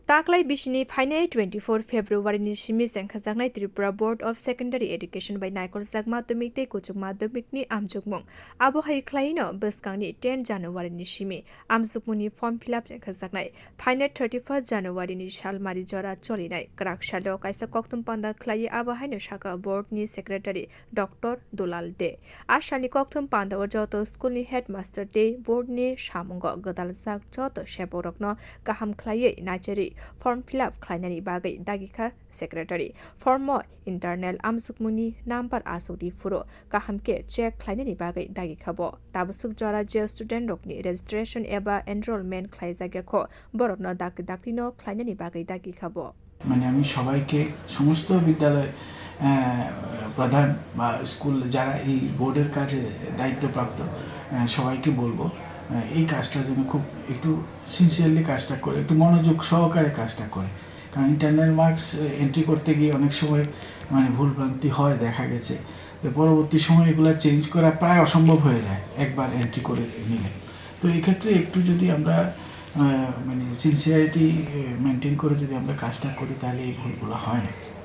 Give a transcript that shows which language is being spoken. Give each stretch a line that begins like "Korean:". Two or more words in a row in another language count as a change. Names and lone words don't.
Kok Borok: Taklai Bishini Fine 24 February ni Shimi Sankhajaknai Tripura Board of Secondary Education by Naikol Sakma Tumikte kwchuk Madhyamikni amjokmung abo hai khlaino bwskangni 10 January ni Shimi amjokmungni
English: form fill up
Kok Borok: sankhajaknai Fine 31 January ni Shalmari jora cholinai krak shalo kaisa koktum panda khlai abo haino shaka board ni secretary Dr. Dulal De ashani koktum panda joto school ni headmaster de board ni shamungo godal jak joto sheborokno kaham khlai nacheri
English: form fill up
Kok Borok: khlainani bagai dagikha secretary form internal amjokmungni number asodi furo kahamke check khlainani bagai dagikha bo tabusuk jora je student rokni registration eba enrollment khlaijagekho borokno daklino khlainani bagai dagikha bo
Bangla: মানে আমি সবাইকে সমস্ত বিদ্যালয় প্রধান বা স্কুল যারা এই বোর্ডের কাজে দায়িত্বপ্রাপ্ত সবাইকে বলবো এই কাজটা যেন খুব একটু সিনসিয়ারলি কাজটা করে একটু মনোযোগ সহকারে কাজটা করে কারণ
English: internal marks entry
Bangla: করতে গিয়ে অনেক সময় মানে ভুলভ্রান্তি হয় দেখা গেছে পরবর্তী সময় এগুলো চেঞ্জ করা প্রায় অসম্ভব হয়ে যায় একবার এন্ট্রি করে নিলে তো এই ক্ষেত্রে একটু যদি আমরা মানে
English: sincerity maintain
Bangla: করে যদি আমরা কাজটা করি তাহলে এই ভুলগুলো হয় না